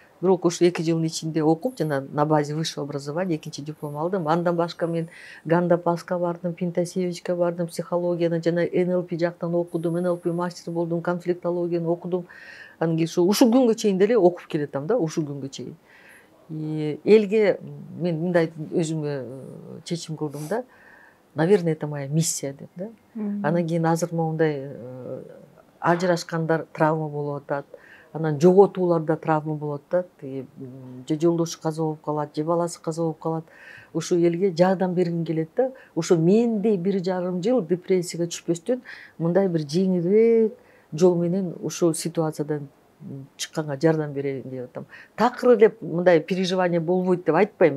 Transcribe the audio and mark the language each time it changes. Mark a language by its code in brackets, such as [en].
[ky] Бирок ушу 2 жылдын ичинде окуп, жана [ru] на базе высшего образования [ky] 2-чи диплом алдым. Андан башка мен Гандапаска бардым, Пинтасевичке бардым, психологияны жана НЛП жактан окудум, НЛП мастер болдум, конфликтологияны окудум. Анан кийин ушу күнгө чейин деле окуп келатам да, ушу күнгө чейин. Элге мен мындай өзүмө чечим кылдым да, [ru] наверное, это моя миссия [ky] деп да. Анан кийин азыр моундай ажырашкандар травма болуп атат. Анан жоготууларда травма болот да. Же жолдошу каза болуп калат, же баласы каза болуп калат. Ушу элге жардам бергим келет да. Ошо мендей 1,5 жыл депрессияга түшпөстөн мындай бир жеңилирээк жол менен ушул ситуациядан чыкканга жардам берейин деп атам. Такыр эле мындай переживание болбойт деп айтпайм.